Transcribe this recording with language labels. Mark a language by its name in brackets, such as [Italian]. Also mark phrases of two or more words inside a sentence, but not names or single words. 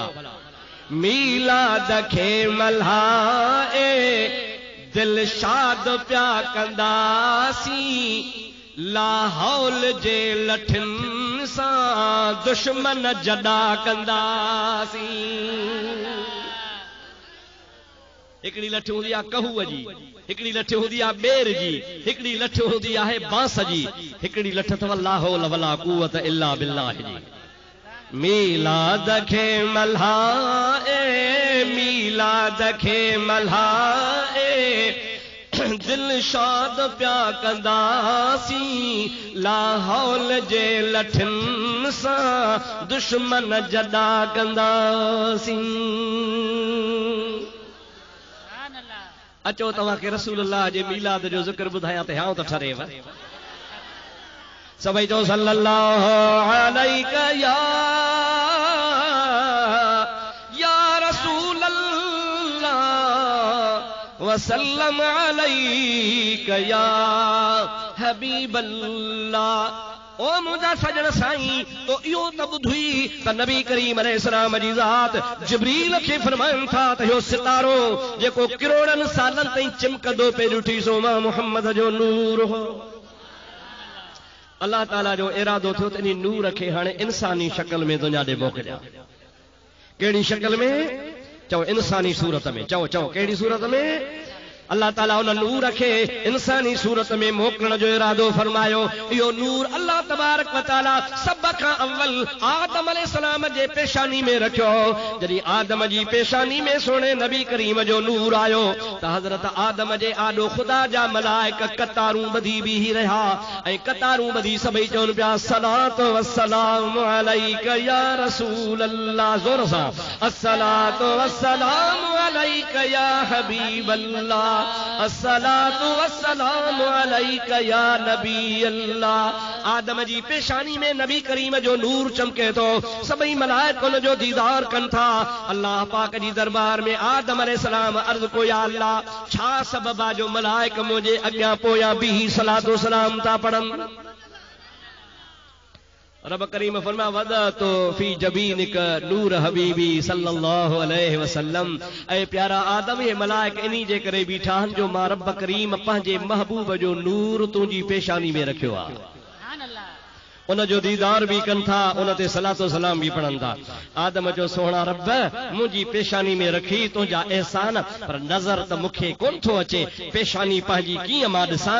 [Sindhi] मीलाद खे मल्हाए दिल शाद प्या कंदासीं, लाहौल जे लठिन सां दुश्मन जॾा कंदासीं। हिकिड़ी लठ हूंदी आहे कहूअ जी, हिकिड़ी लठ हूंदी आहे ॿेर जी, हिकिड़ी लठ हूंदी आहे बांस जी, हिकिड़ी लठ अथव [Arabic] لا حول ولا قوة إلا بالله [Sindhi] जी। मीलाद खे मल्हाए, मीलाद खे मल्हाए दिल शाद प्या कंदासीं, लाहौल जे लठिन सां दुश्मन जॾा कंदासीं। अचो तव्हांखे रसूलुल्लाह जे मीलाद जो ज़िक्र ॿुधायां त हाँ त ठरेव। [Arabic] سبھئی جو صلى الله عليك يا رسول الله وسلم عليك يا حبيب الله. [Sindhi] ओ मुंहिंजा सजण साईं तो इहो त ॿुधुई त नबी करीम अलैहिस्सलाम जी ज़ात जिब्रील खे फरमाइनि था त इहो सितारो जेको करोड़नि सालनि ताईं चिमकंदो पे ॾिठी सो मां मुहम्मद जो नूर हो। अल्लाह ताला जो इरादो थियो त इन नूर खे हाणे इंसानी शक्ल में दुनिया ॾे मोकिलिया। कहिड़ी शक्ल में? चओ इंसानी सूरत में। चओ चओ कहिड़ी सूरत में? अल्लाह ताला उन नूर खे इंसानी सूरत में मोकिलण जो इरादो फरमायो। इहो नूर [Arabic] الله تبارك وتعالى [Sindhi] सभ खां अव्वल आदम अलैहिस्सलाम जे पेशानी में रखियो। जॾहिं आदम जी पेशानी में सोणे नबी करीम जो नूर आयो त हज़रत आदम जे आॾो ख़ुदा जा मलाइक कतारूं ॿधी बीही रहिया ऐं कतारूं ॿधी सभई चवनि पिया [Arabic] الصلاة والسلام عليك يا رسول الله. [Sindhi] ज़ोर सां [Arabic] الصلاة والسلام عليك يا حبيب الله، الصلاة والسلام عليك يا نبي الله. [Sindhi] आदम जी पेशानी में नबी करीम जो नूर चमके तो सभई मलाइक उन जो दीदार कनि था। अल्लाह पाक जी दरबार में आदम अलैहिस्सलाम अर्ज़ को या अल्लाह छा सबब आहे जो मलाइक मुंहिंजे अॻियां पोयां बीही सलातो सलाम था पढ़नि। रब करीम फरमा [Arabic] ودعت في جبينك نور حبيبي صلى الله عليه وسلم. [Sindhi] ऐ प्यारा आदम ये मलाइक इन्ही जे करे बीठा आहिनि जो मां रब करीम पंहिंजे महबूब जो नूर तुंहिंजी पेशानी में रखियो आहे। उन जो दीदार भी कनि था, उन ते सलातो सलाम भी पढ़नि था। आदम जो सोहणा रब मुंहिंजी पेशानी में रखी तुंहिंजा एहसान, पर नज़र त मूंखे कोन थो अचे पेशानी पंहिंजी कीअं मां ॾिसां।